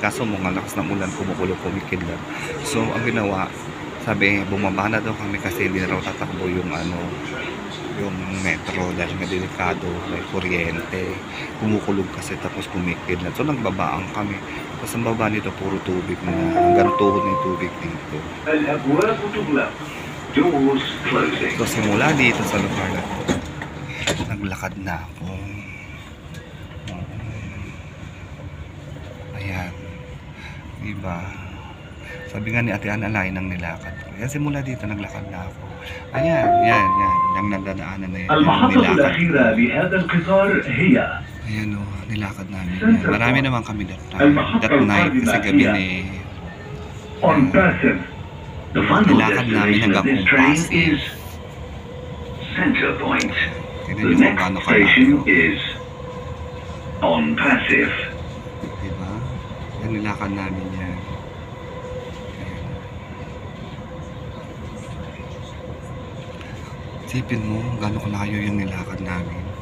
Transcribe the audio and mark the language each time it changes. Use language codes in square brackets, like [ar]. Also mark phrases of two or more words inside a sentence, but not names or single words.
[tl] Kaso mga lakas ng ulan, kumukulo, kumikidlat. So ang ginawa, sabi, bumaba na daw kami kasi hindi na raw tatakbo yung ano, yung metro dahil nga delikado, may kuryente, kumukulog kasi tapos kumikidlat. So nagbabaan kami. Tapos ang baba nito puro tubig na, hanggang tuhod ng tubig dito. [ar] الأبواب تغلق. [en] Doors closing. [tl] So simula dito sa lugar na to, naglakad na ako. Ayan. Diba? Sabi nga ni Ate Ana, lain ang nilakad ko. Yan, simula dito naglakad na ako. Ayan, yan. Yung nadadaanan na yan. [ar] المحطة الأخيرة لهذا القطار هي [tl] Ayan o, nilakad namin yan. Marami naman kami [en] that night [tl] kasi gabi na eh. [en] on Pasig. The final [tl] Nilakad namin [en] destination of [tl] hanggang [en] this [tl] kung [en] train [tl] Pasig. [en] is Center Point. [tl] Tignan [en] The [tl] nyo kung [en] next [tl] gaano [en] station [tl] kalayo. [en] is on Pasig. [tl] Diba? Yan, nilakad namin yan. Ayan. Sipin mo, gaano kalayo yung nilakad namin.